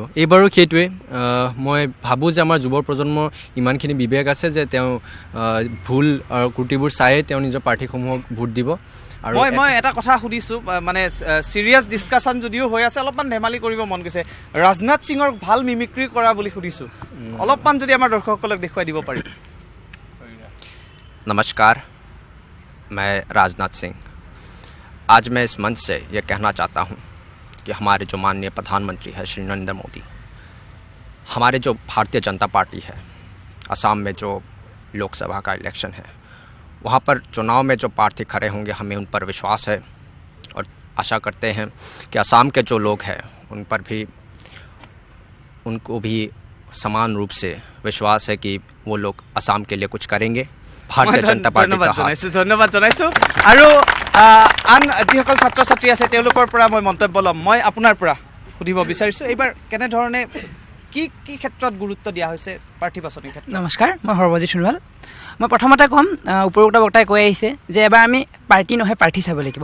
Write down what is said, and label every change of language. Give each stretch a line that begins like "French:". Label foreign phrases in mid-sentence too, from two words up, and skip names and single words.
Assamese: এইবাৰো সেইটোৱে মই ভাবোঁ যে আমাৰ যুৱ প্ৰজন্মৰ ইমানখিনি বিবেক আছে যে তেওঁ ভুল আৰু ত্ৰুটিবোৰ চায়ে তেওঁ নিজৰ প্ৰাৰ্থীসমূহক ভোট দিব। আৰু মই এটা কথা সুধিছোঁ, মানে
English: serious discussion
Assamese: যদিও হৈ আছে, অলপমান ধেমালি কৰিব মন গৈছে, ৰাজনাথ সিঙৰ ভাল মিমিক্ৰি কৰা বুলি সুধিছোঁ, অলপমান যদি আমাৰ দৰ্শকসকলক দেখুৱাই দিব পাৰি।
Hindi: नमस्कार, मैं राजनाथ सिंह। आज मैं इस मंच से ये कहना चाहता हूँ कि हमारे जो माननीय प्रधानमंत्री है श्री नरेंद्र मोदी, हमारे जो भारतीय जनता पार्टी है, असम में जो लोकसभा का इलेक्शन है, वहाँ पर चुनाव में जो प्रार्थी खड़े होंगे, हमें उन पर विश्वास है और आशा करते हैं कि असम के जो लोग हैं उन पर भी, उनको भी समान रूप से विश्वास है कि वो लोग असम के लिए कुछ करेंगे।
Assamese: ভাৰতীয় জনতা পাৰ্টি ধন্যবাদ জনাইছোঁ। আৰু আন যিসকল ছাত্ৰ ছাত্ৰী আছে তেওঁলোকৰ পৰা মই মন্তব্য ল'ম। মই আপোনাৰ পৰা সুধিব বিচাৰিছোঁ, এইবাৰ কেনেধৰণে কি কি ক্ষেত্ৰত গুৰুত্ব দিয়া হৈছে প্ৰাৰ্থী বাছনিৰ ক্ষেত্ৰত? নমস্কাৰ, মই সৰ্বজিৎ সোণোৱাল। মই প্ৰথমতে ক'ম, উপৰোক্ত বক্তাই কৈ আহিছে যে এবাৰ আমি পাৰ্টি নহয় প্ৰাৰ্থী চাব লাগিব।